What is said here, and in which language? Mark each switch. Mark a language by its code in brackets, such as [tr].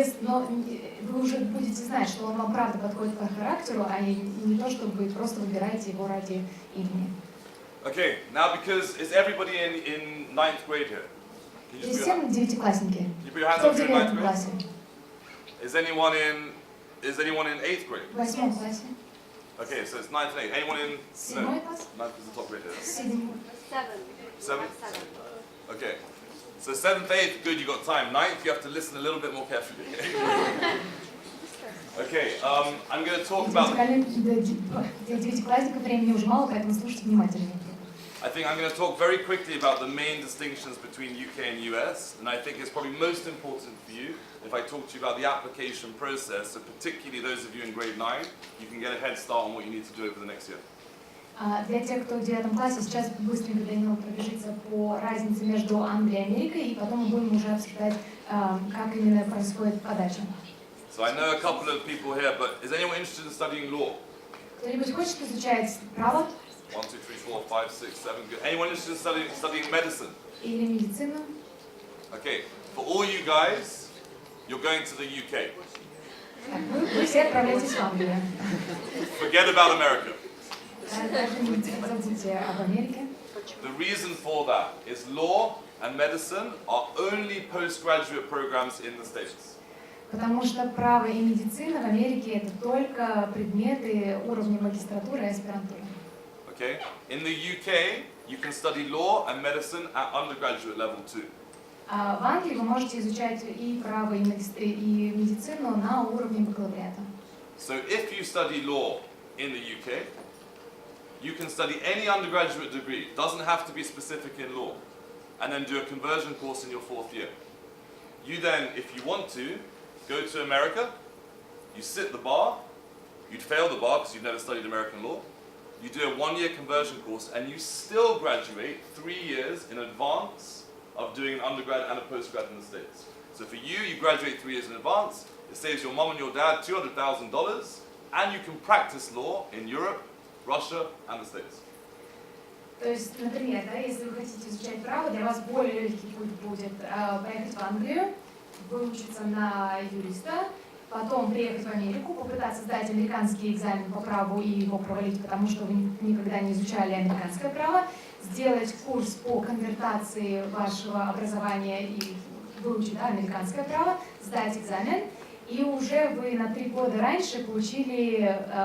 [ru] Но вы уже будете знать, что он вам правда подходит по характеру, а не то, что вы просто выбираете его ради имени. [en] Okay, now because is everybody in 9th grade here? [ru] Здесь все девятиклассники. Кто в 9 классе? [en] Is anyone in 8th grade? [ru] В 8 классе. [en] Okay, so it's 9th and 8th. Anyone in? No, [ru] 7 класс? [en] 9th is the top grade here. 7. 7? Okay. So 7th, 8th, good, you got time. 9th, you have to listen a little bit more carefully. Okay, I'm going to talk about... [ru] Для девятиклассников времени уже мало, поэтому слушайте внимательнее. [en] I think I'm going to talk very quickly about the main distinctions between UK and US, and I think it's probably most important for you if I talk to you about the application process, so particularly those of you in grade 9, you can get a head start on what you need to do over the next year. [ru] Для тех, кто в 9 классе, сейчас быстренько Дэниел пробежится по разнице между Англией и Америкой, и потом мы будем уже обсуждать, как именно происходит подача. [en] So I know a couple of people here, but is anyone interested in studying law? [ru] Кто-нибудь хочет изучать право? [en] 1, 2, 3, 4, 5, 6, 7, good. Anyone interested in studying medicine? [ru] Или медицину? [en] Okay, for all you guys, you're going to the UK. [ru] Вы все отправляетесь в Англию. [en] Forget about America. [ru] Даже не забудьте об Америке. [en] The reason for that is law and medicine are only postgraduate programs in the States. [ru] Потому что право и медицина в Америке это только предметы уровня магистратуры и аспирантуры. [en] Okay? In the UK, you can study law and medicine at undergraduate level too. [ru] А в Англии вы можете изучать и право, и медицину на уровне бакалавриата. [en] So if you study law in the UK, you can study any undergraduate degree, doesn't have to be specific in law, and then do a conversion course in your 4th year. You then, if you want to, go to America, you sit the bar, you'd fail the bar because you've never studied American law, you do a 1-year conversion course, and you still graduate 3 years in advance of doing an undergrad and a postgrad in the States. So for you, you graduate 3 years in advance, it saves your mom and your dad $200,000, and you can practice law in Europe, Russia, and the States. [ru] То есть, например, да, если вы хотите изучать право, для вас более легкий путь будет поехать в Англию, выучиться на юриста, потом приехать в Америку, попытаться сдать американский экзамен по праву и его провалить, потому что вы никогда не изучали американское право, сделать курс по конвертации вашего образования и выучить американское право, сдать экзамен, и уже вы на 3 года раньше получили